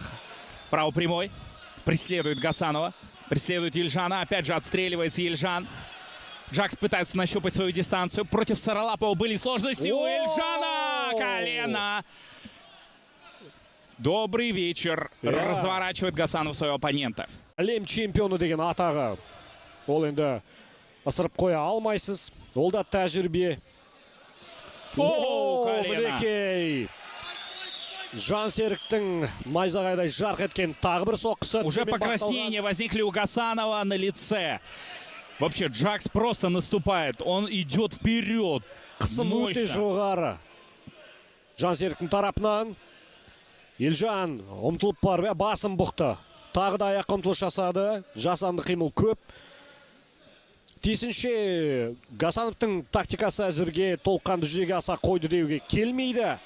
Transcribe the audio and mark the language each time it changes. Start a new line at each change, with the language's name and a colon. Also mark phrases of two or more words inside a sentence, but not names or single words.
Russian: Право прямой. Преследует Гасанова. Преследует Ельжана. Опять же отстреливается Ельжан. Джакс пытается нащупать свою дистанцию. Против Саралапова были сложности у Ельжана. Колено. Добрый вечер. Разворачивает Гасанов своего оппонента.
Kazakh: Әлем чемпионы деген атағы. Ол енді ысырып қоя алмайсыз. Ол да тәжірибе. Мінекей. Жансеріктің найзағайдай жарқ еткен тағы бір соққысы.
Russian: Уже покраснения возникли у Гасанова на лице. Вообще, Джакс просто наступает. Он идет вперед.
Kazakh: Қысым өте жоғары. Жансеріктің тарапынан. Ельжан ұмтылып барып, басым бұқты. Тағы да аяқ ұмтылыс жасады. Жасанды қимыл көп. Тиісінше Гасановтың тактикасы әзірге толыққанды жүзеге аса қойды деуге келмейді.